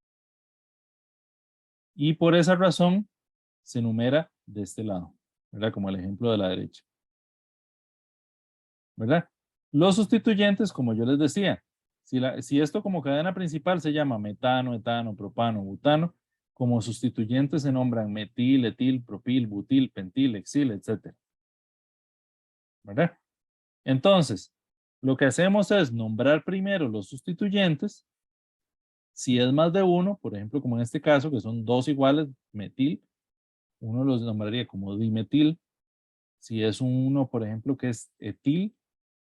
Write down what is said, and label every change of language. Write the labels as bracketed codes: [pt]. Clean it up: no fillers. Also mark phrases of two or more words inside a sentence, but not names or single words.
[es] Y por esa razón se numera de este lado, ¿verdad? Como el ejemplo de la derecha, ¿verdad? Los sustituyentes, como yo les decía, si esto como cadena principal se llama metano, etano, propano, butano, como sustituyentes se nombran metil, etil, propil, butil, pentil, exil, etc. ¿Verdad? Entonces, lo que hacemos es nombrar primero los sustituyentes. Si es más de uno, por ejemplo, como en este caso, que son dos iguales, metil, uno los nombraría como dimetil. Si es uno, por ejemplo, que es etil, ¿verdad?